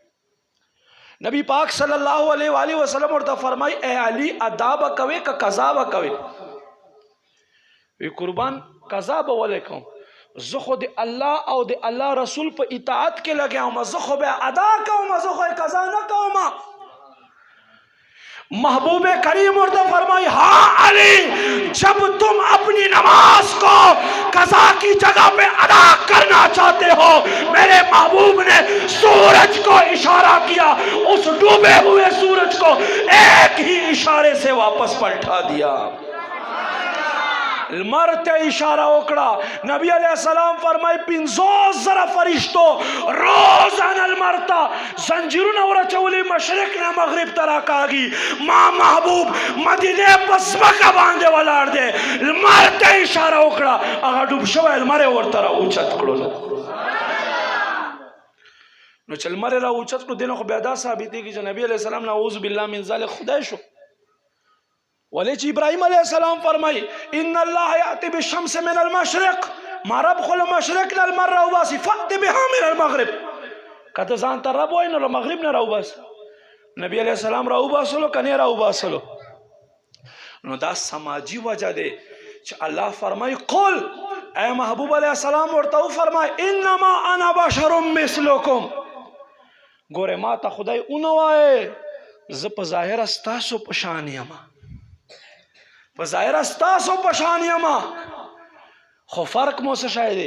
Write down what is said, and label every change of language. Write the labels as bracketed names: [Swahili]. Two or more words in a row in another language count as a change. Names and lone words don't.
[Pashto] نبی پاک [Arabic] صلی الله علیه و آله وسلم [Pashto] ورته فرمای اے علي ادا به کوې که قضا به کوې؟ وی قربان قضا به ولې کوم، زه خو د الله او د الله رسول په اطاعت کې لګیا وم، زه خو به ادا کوم، زه خو قضا نه کوم. محبوب کریم ورته فرمائی [Urdu] ہاں علی جب تم اپنی نماز کو قضا کی جگہ پہ ادا کرنا چاہتے ہو، میرے محبوب نے سورج کو اشارہ کیا، اس ڈوبے ہوئے سورج کو ایک ہی اشارے سے واپس پلٹا دیا. [Pashto] لمر ته اشاره وکړه. نبی [Arabic] علیہ السلام [Pashto] فرمای 50,000 فرشتو روزانه لمر ته زنجیرونه ورچولي مشرق نه مغرب ته راکاږي. ما محبوب مدینه په ځمکه باندې ولاړ دی، لمر ته اشاره وکړه، هغه ډوب شوی لمر یې ورته راوچت کړلو. نو چې لمر یې راوچت کړو دې نه خو بیا دا ثابتېږي چې نبی [Arabic] علیہ السلام نعوذ بالله من ذلک [Pashto] خدای شو. ولی چې ابراهیم [Arabic] علیہ السلام [Pashto] فرمای [Arabic] ان الله یاتی بالشمس من المشرق، [Pashto] ما رب خو له مشرق نه لمر راوباسي، [Arabic] فأت بها من المغرب، [Pashto] کته ځان ته رب وای نو له مغرب نه راوباسي. نبی [Arabic] علیہ السلام [Pashto] راوباسلو کنه راوباسلو. نو دا سماجی وجه دی چې الله فرمای قل، اے محبوب [Arabic] علیہ السلام [Pashto] ورته فرمای [Arabic] انما انا بشر مثلکم، [Pashto] ګوره ما ته خدای اونو وای زه په ظاهر ستاسو په شان یم، په ظاهر ستاسو په شان یم، خو فرق مو څه شی دی؟